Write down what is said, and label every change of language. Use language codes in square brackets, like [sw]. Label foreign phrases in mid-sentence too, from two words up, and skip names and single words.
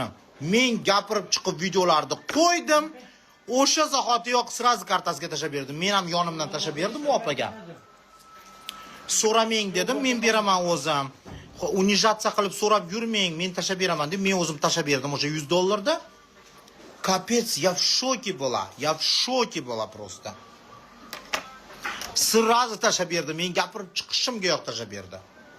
[uz] Men gapirib chiqib videolarni qo'ydim. O'sha zahotiyoq sraz kartasiga tashab berdim. Men ham yonimdan tashab berdim u opaga. So'ramang dedim, men beraman o'zim. Unijatsiya qilib so'rab yurmang, men tashab beraman deb men o'zim tashab berdim o'sha $100'da. [ru] Капец, я в шоке была просто. [uz] Sразу tashab berdi, men gapirib chiqishimga yo'q tashab berdi.